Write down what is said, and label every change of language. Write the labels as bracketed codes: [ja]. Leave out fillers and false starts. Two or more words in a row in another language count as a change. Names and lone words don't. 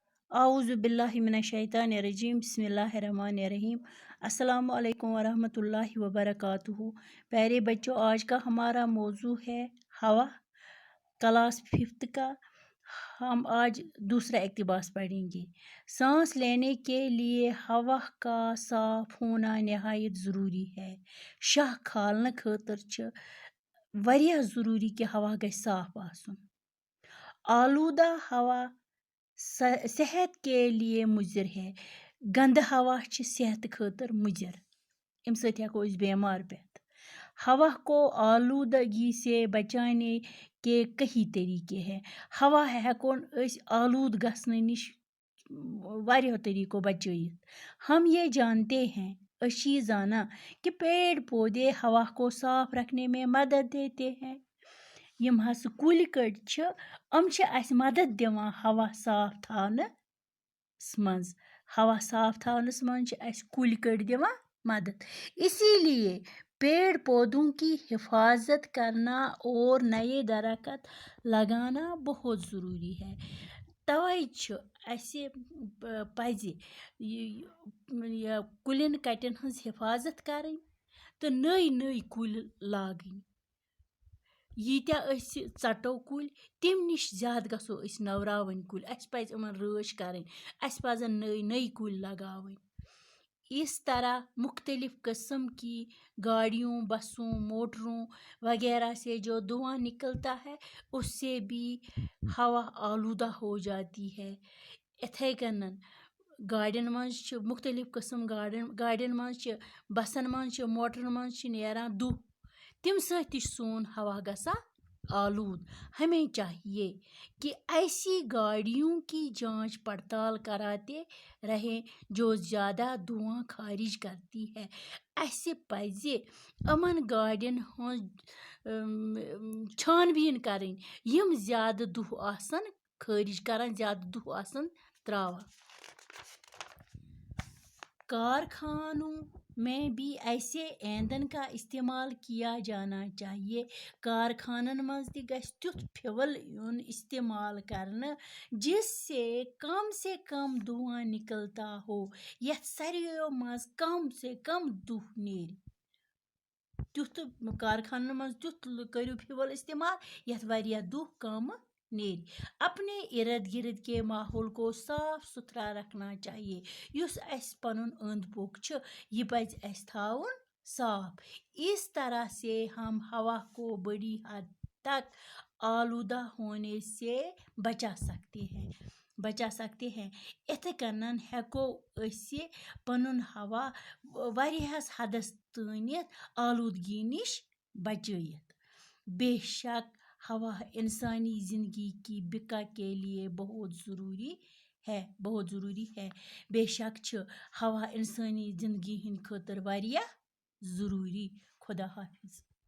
[ar] اعوذ باللہ من الشیطان الرجیم بسم اللہ الرحمن الرحیم السلام علیکم ورحمۃ اللہ وبرکاتہ۔ [ur] پیارے بچوں، آج کا ہمارا موضوع ہے ہوا، کلاس 5 کا۔ ہم آج دوسرا اقتباس پڑھیں گے۔ سانس لینے کے لیے ہوا کا صاف ہونا نہایت ضروری ہے۔ [ks] شاہ کھالنے خاطر چھ واریاہ ضروری کہ ہوا گژھِ صاف آسن۔ [ur] آلودہ ہوا صحت کے لیے مضر ہے۔ [ks] گند ہوا چھ صحت خاطر مضر، ام سۭتۍ ہیکو أسۍ بیمار پیتھ۔ [ur] ہوا کو آلودگی سے بچانے کے کئی طریقے ہیں۔ [ks] ہوا ہیکون أسۍ آلود گژھنے نش واریاہو طریقوں بچائیت۔ [ur] ہم یہ جانتے ہیں، [ks] أسۍ زانا [ur] کہ پیڑ پودے ہوا کو صاف رکھنے میں مدد دیتے ہیں۔ [ks] یم ہس کُلۍ کٔٹۍ چھِ، ام چھِ اسہِ مدد دِوان ہوا صاف تھاونس منٛز۔ ہوا صاف تھاونس منٛز چھِ اسہِ کُلۍ کٔٹۍ دِوان مدد۔ [ur] اسی لیے پیڑ پودوں کی حفاظت کرنا اور نئے درخت لگانا بہت ضروری ہے۔ [ks] توے چھُ اسہِ پزِ کُلٮ۪ن کٹٮ۪ن ہٕنٛز حفاظت کرٕنۍ تہٕ نٔے نٔے کُلۍ لاگٕنۍ۔ ییٖتیاہ أسۍ ژٹو کُلۍ تمہِ نش زیادٕ گژھو أسۍ نوراوٕنۍ کُلۍ۔ اسہِ پزِ یِمن رٲچھ کرٕنۍ، اسہِ پزن نٔے نٔے کُلۍ لگاوٕنۍ۔ [ur] اس طرح مختلف قسم کی گاڑیوں، بسوں، موٹروں وغیرہ سے جو دھواں نکلتا ہے اس سے بھی ہوا آلودہ ہو جاتی ہے۔ [ks] اتھے کنن گاڑین منٛز چھِ مختلف قسم گاڑین منٛز چھِ، بسن منٛز چھِ، موٹرن منٛز چھِ نیران دُہ، تم سۭتۍ تہِ چھُ سون ہوا گژھان آلود۔ [ur] ہمیں چاہیے کہ ایسی گاڑیوں کی جانچ پڑتال کراتے رہیں جو زیادہ دھواں خارج کرتی ہے۔ [ks] اسہِ پزِ یمن گاڑین ہٕنٛز چھان بیٖن کرٕنۍ یم زیادٕ دُہ آسن خارج کران، زیادٕ دُہ آسن تراوان۔ [ur] کارخانوں میں بھی ایسے ایندھن کا استعمال کیا جانا چاہیے۔ [ks] کارخانن منٛز تہِ گژھِ تیُتھ فیول یُن استعمال کرنہٕ [ur] جس سے کم دھواں نکلتا ہو، [ks] یتھ ساروِیو منٛز کم سے کم دُہ نیرِ۔ تیُتھ کارخانن منٛز تیُتھ کٔرِو فیول استعمال یتھ واریاہ دُہ کم نیرِ۔ [ur] اپنے ارد گرد کے ماحول کو صاف ستھرا رکھنا چاہیے۔ [ks] یُس اسہِ پنُن أنٛدۍ پوٚک چھُ یہِ پزِ اسہِ تھاوُن صاف۔ [ur] اس طرح سے ہم ہوا کو بڑی حد تک آلودہ ہونے سے بچا سکتے ہیں۔ [ks] اتھے کنن ہیکو أسۍ پنُن ہوا واریاہس حدس تانٮ۪تھ آلودگی نش بچائیت۔ [ur] بے شک ہوا انسانی زندگی کی بقا کے لیے بہت ضروری ہے۔ [ks] بے شک چھُ ہوا انسانی زندگی ہٕنٛدِ خٲطرٕ واریاہ ضروری۔ [ur] خدا حافظ۔